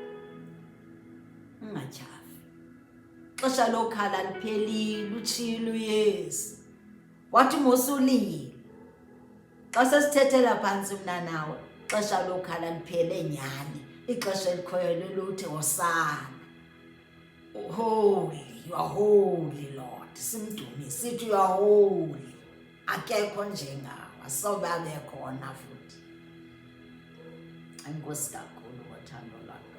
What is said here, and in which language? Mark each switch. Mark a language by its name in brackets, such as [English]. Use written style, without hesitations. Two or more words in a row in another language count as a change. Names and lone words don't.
[Xhosa] Ungatyhafi. Xesha lokhala liphelile, utshilo uYesu. Wathi mosulile. Xa sesithethela phansi mna nawe, xesha lokhala liphele nyhani. Ixesha elikhoyo leluthi hosana. [English] Holy, you are holy, Lord. [Xhosa] Simdumise, sithi [English] you are holy. [Xhosa] Akekho njengawe, asobe abe khona futhi. Enkosi kakhulu ngothando